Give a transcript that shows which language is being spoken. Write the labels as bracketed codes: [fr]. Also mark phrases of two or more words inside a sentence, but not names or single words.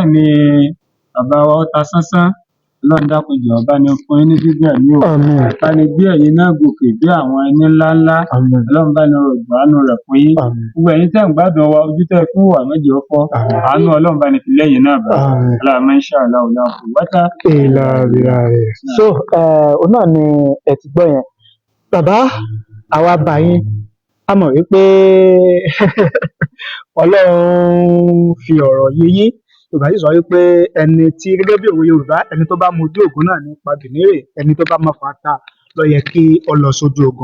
[yo] Òun náà ni bàbá wa Otasansan, Ọlọ́run dákun jọ̀ọ́ bá ní fún yín ní gígùn ẹ̀mí o. àmín, Bá ní gbé ẹ̀yin náà gòkè bí àwọn ẹni ńláńlá. àmín, Ọlọ́run bá ní rọ̀ ìgbàanú rẹ̀ fún yín. àmín, Gbogbo ẹ̀yin tẹ́ ń gbádùn wa, ojú tẹ́ fún wa méjì ó fọ́. àmín, Àánú Ọlọ́run bá ní fi lẹ́yìn náà bá. àmín. [ar] اللهم إن شاء الله لا قوة. [yo] ìlà ìlà rẹ̀. So òun náà ni ẹ ti gbọ́ yẹn. Bàbá àwa bá yín a mọ̀ wípé Ọlọ́run fi ọ̀rọ̀ yé yín. Yorùbá sì sọ wípé ẹni tí gẹ́gẹ́ bí òwe Yorùbá ẹni tó bá mojú ògún náà nípa bìnírè ẹni tó bá mọ̀ fata ló yẹ kí ó lọ sójú ogun.